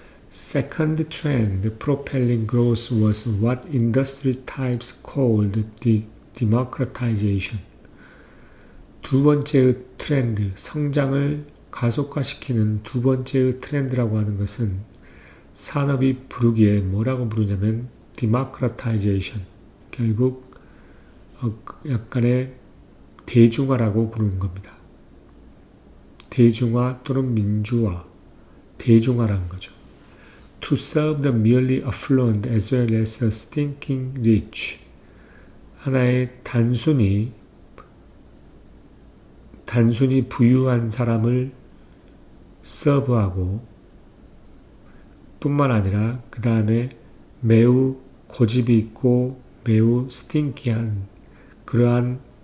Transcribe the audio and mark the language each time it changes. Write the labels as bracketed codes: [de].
[en] Second trend propelling growth was what industry types called democratization. [ko] 두 번째의 트렌드, 성장을 가속화시키는 두 번째의 트렌드라고 하는 것은 산업이 부르기에 뭐라고 부르냐면 democratization. 결국 약간의 대중화라고 부르는 겁니다. 대중화 또는 민주화, 대중화라는 거죠. [en] To serve the merely affluent as well as the stinking rich. [ko] 하나의 단순히 부유한 사람을 서브하고 뿐만 아니라 그 다음에 매우 고집이 있고 매우 스팅키한 그러한